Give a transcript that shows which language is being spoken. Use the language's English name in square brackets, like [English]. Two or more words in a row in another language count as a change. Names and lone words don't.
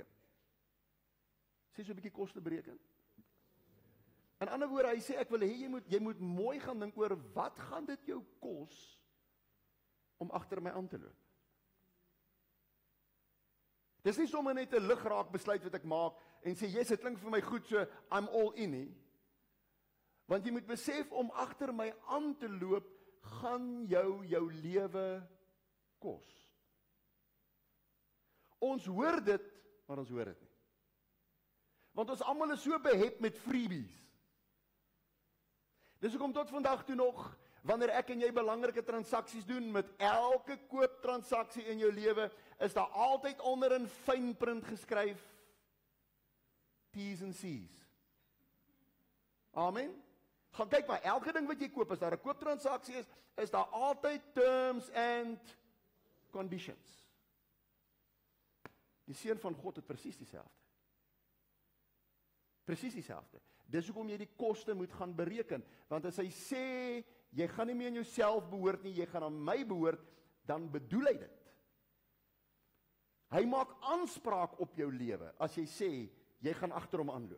[Afrikaans] Sê so 'n bietjie koste bereken. In ander woorde, hy sê ek wil hê jy moet mooi gaan dink oor wat gaan dit jou kos om agter my aan te loop. Dis nie sommer net 'n lugraak besluit wat ek maak en sê, yes, dit klink vir my goed, [English] so I'm all in nie. [Afrikaans] Want jy moet besef, om agter my aan te loop, gaan jou lewe kos. Ons hoor dit, maar ons hoor dit nie. Want ons almal is so behep met freebies. Dis hoekom tot vandag toe nog, wanneer ek en jy belangrike transaksies doen, met elke kooptransaksie in jou lewe, is daar altyd onder in fyn print geskryf, T's en C's. Amen? Gaan kyk maar, elke ding wat jy koop, as daar 'n kooptransaksie is daar altyd [English] terms and conditions. [Afrikaans] Die seun van God het presies dieselfde. Presies dieselfde. Dis hoekom jy die koste moet gaan bereken, want as hy sê, jy gaan nie meer aan jouself behoort nie, jy gaan aan my behoort, dan bedoel hy dit. Hy maak aanspraak op jou lewe, as jy sê, jy gaan agter hom aanloop.